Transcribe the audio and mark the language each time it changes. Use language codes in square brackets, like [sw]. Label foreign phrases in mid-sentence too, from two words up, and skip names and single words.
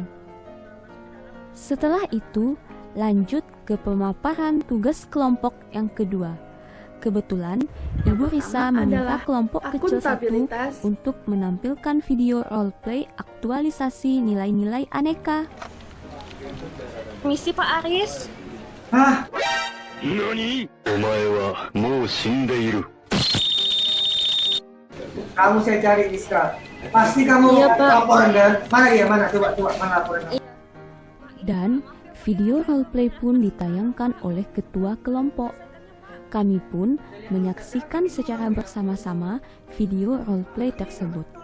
[id] Setelah itu lanjut ke pemaparan tugas kelompok yang kedua. Kebetulan Ibu Risa meminta kelompok kecil satu untuk menampilkan video roleplay aktualisasi nilai-nilai aneka. Misi Pak Aris. [ja] 何？お前はもう死んでいる。 [id] Kamu saya cari Rizka. Pasti kamu Iya, Pak. laporan kan? Mana dia? Mana? Coba mana laporan? Dan video roleplay pun ditayangkan oleh ketua kelompok. Kami pun menyaksikan secara bersama-sama video roleplay tersebut.